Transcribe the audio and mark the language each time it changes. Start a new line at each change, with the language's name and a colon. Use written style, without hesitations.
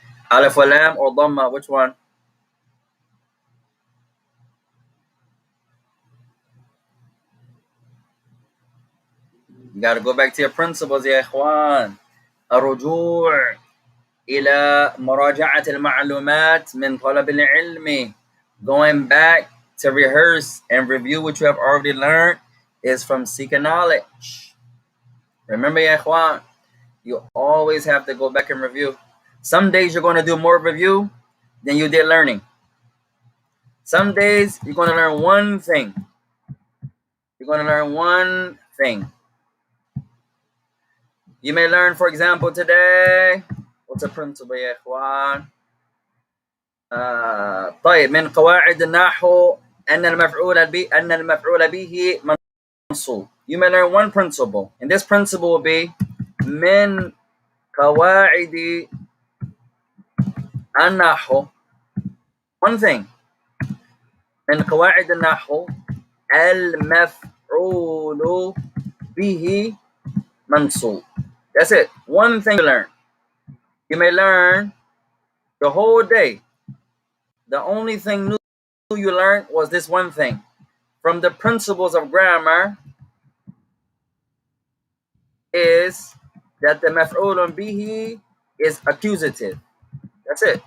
English: Alif wa lam or dhamma, which one? You got to go back to your principles
Arabic: يا إخوان. الرجوع إلى مراجعة المعلومات من طلب العلم.
English: Going back to rehearse and review what you have already learned is from seeking knowledge. Remember
Arabic: يا إخوان,
English: you always have to go back and review. Some days you're going to do more review than you did learning. Some days you're going to learn one thing. You're going to learn one thing. You may learn, for example, today, what's a principle
Arabic: يا إخوان? طيب من قواعد النحو أن المفعول به منصوب.
English: You may learn one principle, and this principle will be
Arabic: من قواعد النحو.
English: One thing.
Arabic: من قواعد النحو المفعول به منصوب.
English: That's it. One thing you learn. You may learn the whole day. The only thing new you learned was this one thing. From the principles of grammar is that the maf'ulun bihi is accusative. That's it.